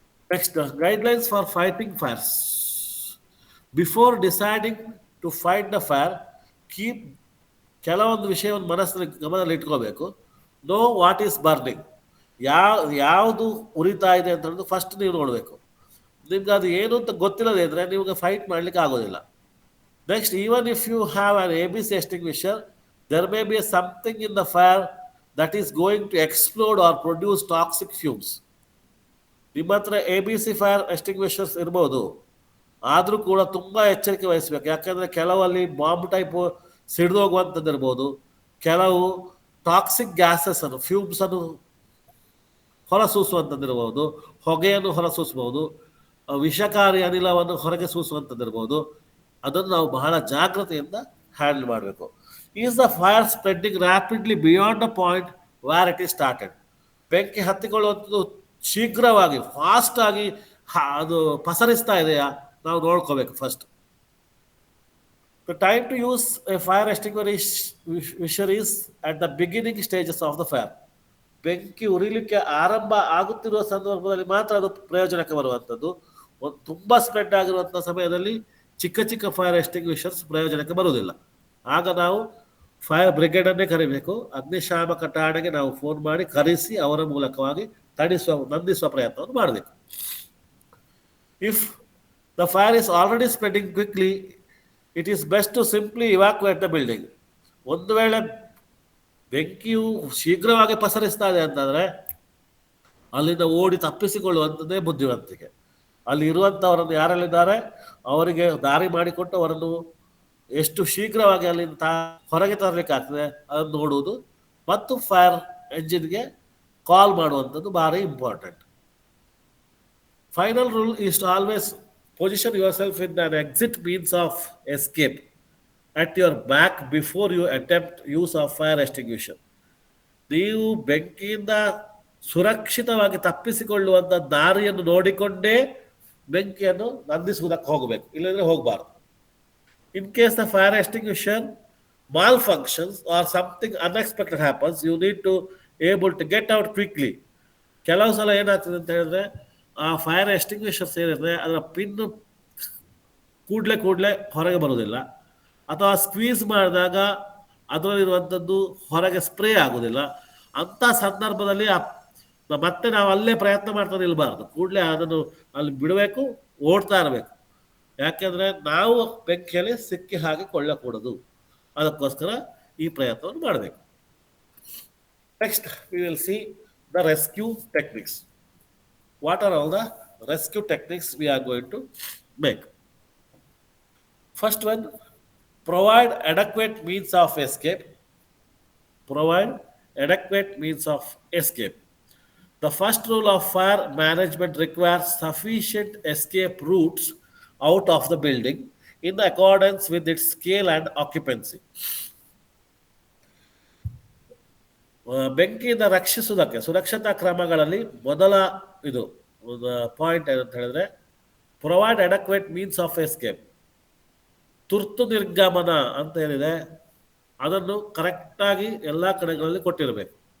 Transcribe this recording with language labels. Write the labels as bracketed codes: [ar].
[en] Next, guidelines for fighting fires. Before deciding to fight the fire, keep [kn] ಕೆಲವೊಂದು ವಿಷಯವನ್ನು ಮನಸ್ಸಿನಲ್ಲಿ ಗಮನದಲ್ಲಿ ಇಟ್ಕೋಬೇಕು. [en] Know what is burning. [kn] ಯಾವುದು ಉರಿತಾ ಇದೆ ಅಂತ ಹೇಳೋದು ಫಸ್ಟ್ ನೀವು ನೋಡಬೇಕು. ನಿಮ್ಗೆ ಅದು ಏನು ಅಂತ ಗೊತ್ತಿಲ್ಲದೆ ಇದ್ದರೆ ನಿಮಗೆ ಫೈಟ್ ಮಾಡಲಿಕ್ಕೆ ಆಗೋದಿಲ್ಲ. [en] Next, even if you have an ABC extinguisher, there may be something in the fire that is going to explode or produce toxic fumes. [kn] ನಿಮ್ಮ ಹತ್ರ ABC ಫೈರ್ ಎಕ್ಸ್ಟಿಂಗ್ವಿಷರ್ಸ್ ಇರ್ಬೋದು, ಆದರೂ ಕೂಡ ತುಂಬ ಎಚ್ಚರಿಕೆ ವಹಿಸಬೇಕು. ಯಾಕಂದರೆ ಕೆಲವಲ್ಲಿ ಬಾಂಬ್ ಟೈಪು ಸಿಡಿದೋಗುವಂಥದ್ದು ಇರ್ಬೋದು, ಕೆಲವು ಟಾಕ್ಸಿಕ್ ಗ್ಯಾಸಸ್ಸನ್ನು ಫ್ಯೂಮ್ಸನ್ನು ಹೊರಸೂಸುವಂಥದ್ದಿರ್ಬೋದು, ಹೊಗೆಯನ್ನು ಹೊರಸೂಸ್ಬೋದು, ವಿಷಕಾರಿ ಅನಿಲವನ್ನು ಹೊರಗೆ ಸೂಸುವಂಥದ್ದಿರ್ಬೋದು. ಅದನ್ನು ನಾವು ಬಹಳ ಜಾಗ್ರತೆಯಿಂದ ಹ್ಯಾಂಡಲ್ ಮಾಡಬೇಕು. [en] Is the fire spreading rapidly beyond the point where it is started. [kn] ಬೆಂಕಿ ಹತ್ತಿಕೊಳ್ಳುವಂಥದ್ದು ಶೀಘ್ರವಾಗಿ ಫಾಸ್ಟಾಗಿ ಅದು ಪಸರಿಸ್ತಾ ಇದೆಯಾ ನಾವು ನೋಡ್ಕೋಬೇಕು first. [en] The time to use a fire extinguisher is at the beginning stages of the fire. [kn] ಬೆಂಕಿ ಉರಿಲಿಕ್ಕೆ ಆರಂಭ ಆಗುತ್ತಿರುವ ಸಂದರ್ಭದಲ್ಲಿ ಮಾತ್ರ ಅದು ಪ್ರಯೋಜನಕ್ಕೆ ಬರುವಂಥದ್ದು. ತುಂಬ ಸ್ಪ್ರೆಡ್ ಆಗಿರುವಂಥ ಸಮಯದಲ್ಲಿ ಚಿಕ್ಕ ಚಿಕ್ಕ ಫೈರ್ ಎಕ್ಸ್ಟಿಂಗ್ವಿಷರ್ಸ್ ಪ್ರಯೋಜನಕ್ಕೆ ಬರುವುದಿಲ್ಲ. ಆಗ ನಾವು ಫೈರ್ ಬ್ರಿಗೇಡನ್ನೇ ಕರಿಬೇಕು. ಅಗ್ನಿಶಾಮಕ ಠಾಣೆಗೆ ನಾವು ಫೋನ್ ಮಾಡಿ ಕರೆಸಿ ಅವರ ಮೂಲಕವಾಗಿ ನಂದಿಸುವ ಪ್ರಯತ್ನವನ್ನು ಮಾಡಬೇಕು. [en] If the fire is already spreading quickly, it is best to simply evacuate the building. [kn] ಒಂದು ವೇಳೆ ಬೆಂಕಿಯು ಶೀಘ್ರವಾಗಿ ಪಸರಿಸ್ತಾ ಇದೆ ಅಂತಂದರೆ ಅಲ್ಲಿಂದ ಓಡಿ ತಪ್ಪಿಸಿಕೊಳ್ಳುವಂಥದ್ದೇ ಬುದ್ಧಿವಂತಿಕೆ. ಅಲ್ಲಿ ಇರುವಂಥವರನ್ನು ಯಾರಲ್ಲಿದ್ದಾರೆ ಅವರಿಗೆ ದಾರಿ ಮಾಡಿಕೊಟ್ಟು ಅವರನ್ನು ಎಷ್ಟು ಶೀಘ್ರವಾಗಿ ಅಲ್ಲಿಂದ ಹೊರಗೆ ತರಲಿಕ್ಕೆ ಆಗ್ತದೆ ಅದನ್ನು ನೋಡುವುದು ಮತ್ತು ಫೈರ್ ಎಂಜಿನ್ಗೆ ಕಾಲ್ ಮಾಡುವಂಥದ್ದು ಭಾರಿ important. [en] Final rule is to always position yourself in an exit means of escape at your back before you attempt use of fire extinguisher. [kn] ನೀವು ಬೆಂಕಿಯಿಂದ ಸುರಕ್ಷಿತವಾಗಿ ತಪ್ಪಿಸಿಕೊಳ್ಳುವಂಥ ದಾರಿಯನ್ನು ನೋಡಿಕೊಂಡೇ ಬೆಂಕಿಯನ್ನು ನಂದಿಸುವುದಕ್ಕೆ ಹೋಗಬೇಕು, ಇಲ್ಲಂದರೆ ಹೋಗಬಾರ್ದು. [en] In case the fire extinguisher malfunctions or something unexpected happens, you need to able to get out quickly. [kn] ಕೆಲವು ಸಲ ಏನಾಗ್ತದೆ ಅಂತ ಹೇಳಿದ್ರೆ ಆ ಫೈರ್ ಎಕ್ಸ್ಟಿಂಗ್ವಿಷರ್ಸ್ ಏನಿದೆ ಅದರ ಪಿನ್ನು ಕೂಡಲೇ ಹೊರಗೆ ಬರೋದಿಲ್ಲ, ಅಥವಾ ಸ್ಕ್ವೀಸ್ ಮಾಡಿದಾಗ ಅದರಲ್ಲಿರುವಂಥದ್ದು ಹೊರಗೆ ಸ್ಪ್ರೇ ಆಗೋದಿಲ್ಲ. ಅಂಥ ಸಂದರ್ಭದಲ್ಲಿ ಮತ್ತೆ ನಾವು ಅಲ್ಲೇ ಪ್ರಯತ್ನ ಮಾಡ್ತಾ ನಿಲ್ಬಾರ್ದು, ಕೂಡಲೇ ಅದನ್ನು ಅಲ್ಲಿ ಬಿಡಬೇಕು, ಓಡ್ತಾ ಇರಬೇಕು. ಯಾಕೆಂದರೆ ನಾವು ಬೆಂಕಿಯಲ್ಲಿ ಸಿಕ್ಕಿ ಹಾಗೆ ಕೊಳ್ಳಕೂಡದು. ಅದಕ್ಕೋಸ್ಕರ ಈ ಪ್ರಯತ್ನವನ್ನು ಮಾಡಬೇಕು. [en] Next we will see the rescue techniques. What are all the rescue techniques we are going to make? First one, provide adequate means of escape. Provide adequate means of escape. The first rule of fire management requires sufficient escape routes out of the building in accordance with its scale and occupancy. [kn] ಬೆಂಕಿಯಿಂದ ರಕ್ಷಿಸುವುದಕ್ಕೆ ಸುರಕ್ಷತಾ ಕ್ರಮಗಳಲ್ಲಿ ಮೊದಲ ಇದು point ಏನಂತ ಹೇಳಿದ್ರೆ [en] Provide adequate means of escape. [kn] ತುರ್ತು ನಿರ್ಗಮನ ಅಂತ ಏನಿದೆ ಅದನ್ನು ಕರೆಕ್ಟಾಗಿ ಎಲ್ಲ ಕಡೆಗಳಲ್ಲಿ ಕೊಟ್ಟಿರಬೇಕು.